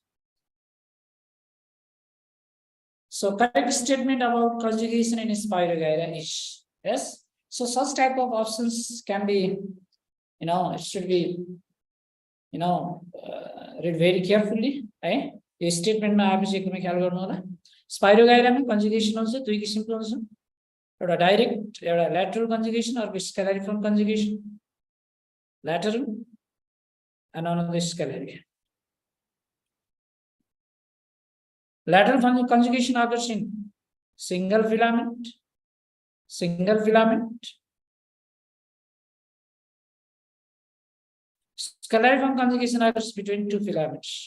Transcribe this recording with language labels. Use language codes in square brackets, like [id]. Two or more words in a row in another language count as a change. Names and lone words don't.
[en] So correct statement about conjugation in Spirogyra is, yes. So such type of options can be, it should be, read very carefully. Right? This statement [ne] मा आपेसी एकदमै ख्याल गर्नु होला. Spirogyra ma conjugation हुन्छ दुई किसिमको हुन्छ. एउटा डाइरेक्ट, एउटा [en] lateral conjugation or scalariform conjugation. Lateral and another scalary. Lateral conjugation occurs in single filament. Scalariform conjugation occurs between 2 filaments.